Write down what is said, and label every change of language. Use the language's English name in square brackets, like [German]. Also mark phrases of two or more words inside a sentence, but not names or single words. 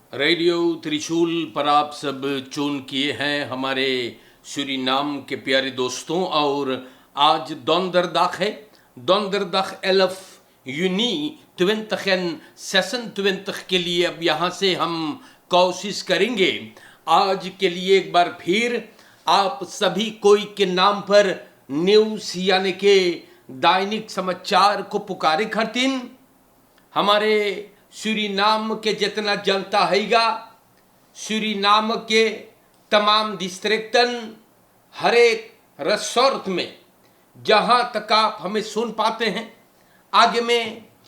[Caribbean Hindustani] रेडियो त्रिशूल पर आप सब चुन किए हैं हमारे सूरीनाम के प्यारे दोस्तों। और आज donderdag है। donderdag 11 juni 2026 के लिए अब यहाँ से हम कोशिश करेंगे आज के लिए एक बार फिर आप सभी कोई के नाम पर न्यूज़ यानी के दैनिक समाचार को पुकारे खरतीन। हमारे सूरीनाम के जितना जनता हैगा, सूरीनाम के तमाम डिस्ट्रिक्टन हर एक रिसोर्ट में जहां तक आप हमें सुन पाते हैं, आगे में